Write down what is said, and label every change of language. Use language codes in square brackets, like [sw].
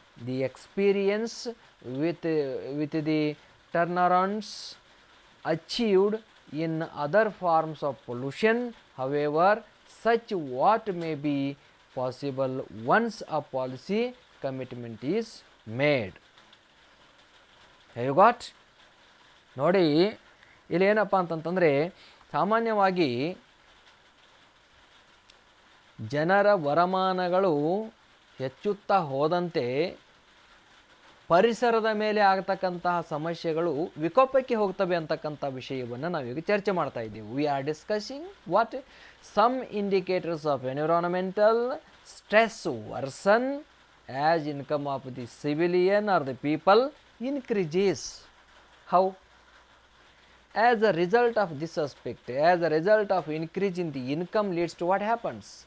[en] The experience with the turnarounds achieved in other forms of pollution, however, such what may be possible once a policy commitment is made. Have you got? [kn] ನೋಡಿ, ಇಲ್ಲಿ ಏನಪ್ಪ ಅಂತಂತಂದರೆ, ಸಾಮಾನ್ಯವಾಗಿ ಜನರ ವರಮಾನಗಳು ಹೆಚ್ಚುತ್ತಾ ಹೋದಂತೆ ಪರಿಸರದ ಮೇಲೆ ಆಗ್ತಕ್ಕಂತಹ ಸಮಸ್ಯೆಗಳು ವಿಕೋಪಕ್ಕೆ ಹೋಗ್ತವೆ ಅಂತಕ್ಕಂಥ ವಿಷಯವನ್ನು ನಾವೀಗ ಚರ್ಚೆ ಮಾಡ್ತಾ ಇದ್ದೀವಿ. [en] We are discussing what some indicators of environmental stress versus as income of the civilian or the people increases. How? As a result of this aspect, as a result of increase in the income leads to what happens?